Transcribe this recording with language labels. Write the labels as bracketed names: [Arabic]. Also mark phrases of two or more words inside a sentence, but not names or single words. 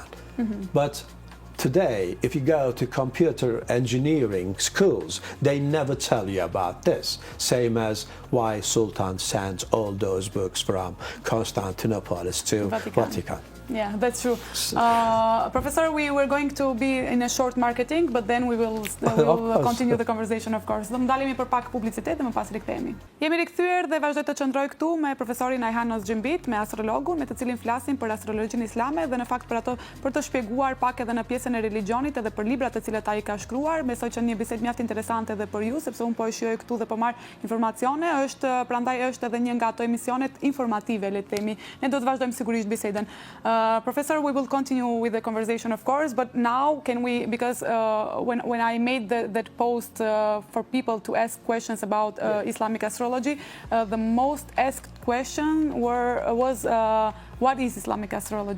[English] But today, if you go to computer engineering schools, they never tell you about this. Same as why Sultan sent all those books from Constantinople to Vatican. Yeah, that's true. Professor, we were going to be in a short marketing, but then we will continue the conversation, of course. [Albanian] Do më ndalemi për pak publicitet dhe më pas rikthehemi. Jemi rikthyer dhe vazhdoj të qëndroj këtu me profesorin Ayhan Özcimbit, me astrologun, me të cilin flasim për astrologjinë islame dhe në fakt për të shpjeguar pak edhe në pjesën e religionit edhe për librat të cilat ai ka shkruar. Besoj që një bisedë mjaft interesante edhe për ju, sepse unë po e shijoj këtu dhe po marr informacione, prandaj është edhe një nga ato emisionet informative, le të themi. Ne do të vazhdojmë sigurisht bisedën. [English] Professor, we will continue with the conversation, of course, but now can we, because when I made that post for people to ask questions about Islamic astrology, the most asked question was what is Islamic astrology?